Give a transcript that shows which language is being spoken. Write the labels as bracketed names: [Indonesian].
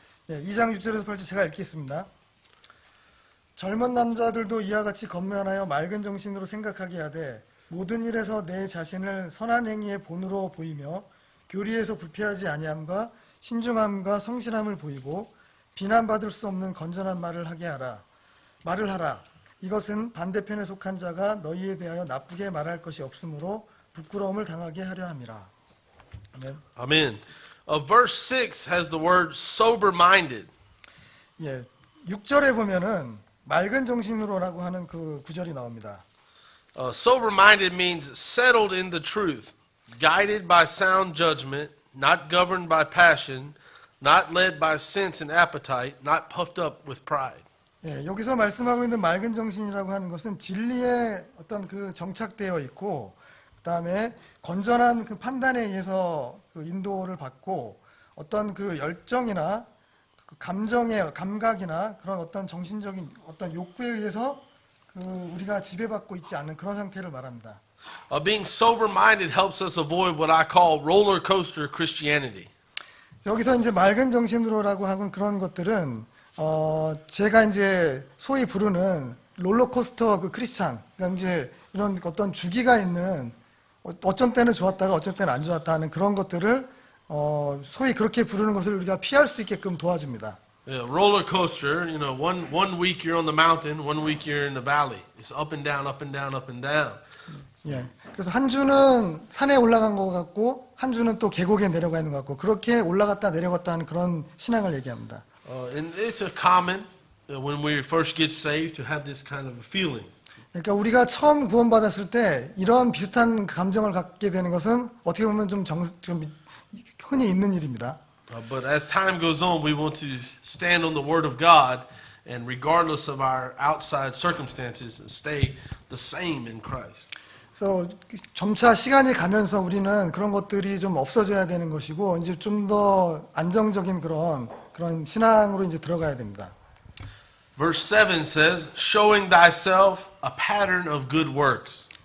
[Korean] 예, 2장 6절에서 8절 제가 읽겠습니다. 젊은 남자들도 이와 같이 건면하여 맑은 정신으로 생각하게 하되 모든 일에서 내 자신을 선한 행위의 본으로 보이며 교리에서 부패하지 아니함과 신중함과 성실함을 보이고 비난받을 수 없는 건전한 말을 하라. 이것은 반대편에 속한 자가 너희에 대하여 나쁘게 말할 것이 없으므로 부끄러움을 당하게 하려 함이라. 아멘. [English] Amen. Verse 6 has the word sober-minded. [Korean] 예, 6절에 보면은 맑은 정신으로라고 하는 그 구절이 나옵니다. [English] Sober-minded means settled in the truth, guided by sound judgment, not governed by passion, not led by sense and appetite, not puffed up with pride. [Korean] 예, 여기서 말씀하고 있는 맑은 정신이라고 하는 것은 진리에 어떤 그 정착되어 있고, 그다음에 건전한 그 판단에 의해서 그 인도를 받고, 어떤 그 열정이나 그 감정의 감각이나 그런 어떤 정신적인 어떤 욕구에 의해서 그 우리가 지배받고 있지 않는 그런 상태를 말합니다. [English] Being sober-minded helps us avoid what I call roller coaster Christianity. [Korean] 여기서 이제 맑은 정신으로라고 하는 그런 것들은 제가 이제 소위 부르는 롤러코스터 그 크리스찬, 그러니까 이제 이런 어떤 주기가 있는 어쩐 때는 좋았다가 어쩐 때는 안 좋았다 하는 그런 것들을 소위 그렇게 부르는 것을 우리가 피할 수 있게끔 도와줍니다. [English] Yeah, roller coaster, you know, one week you're on the mountain, one week you're in the valley. It's up and down, up and down, up and down. [Korean] 예. 그래서 한 주는 산에 올라간 것 같고 한 주는 또 계곡에 내려가 있는 것 같고 그렇게 올라갔다 내려갔다 하는 그런 신앙을 얘기합니다. [English] And it's a common when we first get saved to have this kind of a feeling. [Korean] 그러니까 우리가 처음 구원받았을 때 이런 비슷한 감정을 갖게 되는 것은 어떻게 보면 좀 흔히 있는 일입니다. [English] But as time goes on, we want to stand on the Word of God, and regardless of our outside circumstances, stay the same in Christ. [Korean] 그래서 점차 시간이 가면서 우리는 그런 것들이 좀 없어져야 되는 것이고 이제 좀 더 안정적인 그런 신앙으로 이제 들어가야 됩니다. [English] Verse 7 says, showing thyself a pattern of good works.